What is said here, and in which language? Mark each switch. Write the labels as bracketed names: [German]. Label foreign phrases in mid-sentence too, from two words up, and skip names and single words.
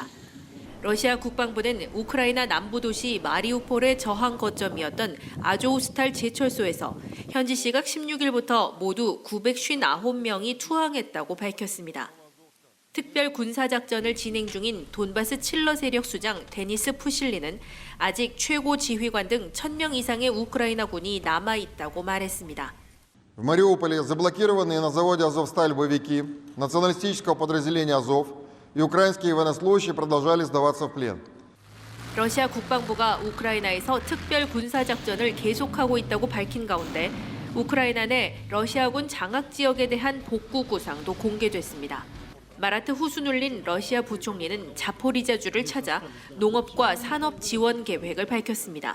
[Korean] 러시아 국방부는 우크라이나 남부 도시 마리우폴의 저항 거점이었던 아조우스탈 제철소에서 현지 시각 16일부터 모두 959명이 투항했다고 밝혔습니다. 특별 군사작전을 진행 중인 돈바스 칠러 세력 수장 데니스 푸실리는 아직 최고 지휘관 등 1000명 이상의 우크라이나 군이 남아있다고 말했습니다. [Russian] В Мариуполе заблокированные на заводе «Азовсталь» боевики националистического подразделения «Азов» и украинские военнослужащие продолжали сдаваться в плен. [Korean] 러시아 국방부가 우크라이나에서 특별 군사작전을 계속하고 있다고 밝힌 가운데 우크라이나 내 러시아군 장악 지역에 대한 복구 구상도 공개됐습니다. 마라트 후수눌린 러시아 부총리는 자포리자주를 찾아 농업과 산업 지원 계획을 밝혔습니다.